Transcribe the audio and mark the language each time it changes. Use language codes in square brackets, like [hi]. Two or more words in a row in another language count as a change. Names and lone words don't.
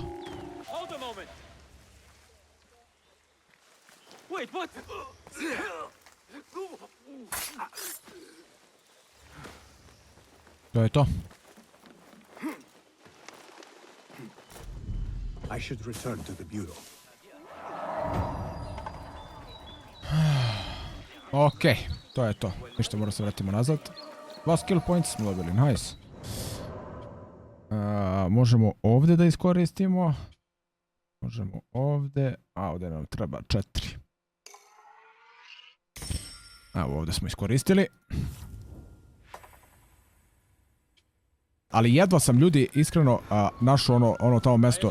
[en] Hold a moment. Wait, what? [sr] To je to. [en] I should return to the bureau. [sr] Okej, to je to. Ništa, moramo se vratimo nazad. 2 [en] skill points [sr] smo dobili, nice. Možemo ovdje da iskoristimo. Možemo ovdje, a ovdje nam treba 4. Evo ovdje smo iskoristili. Ali jedva sam ljudi iskreno našao ono tamo mesto.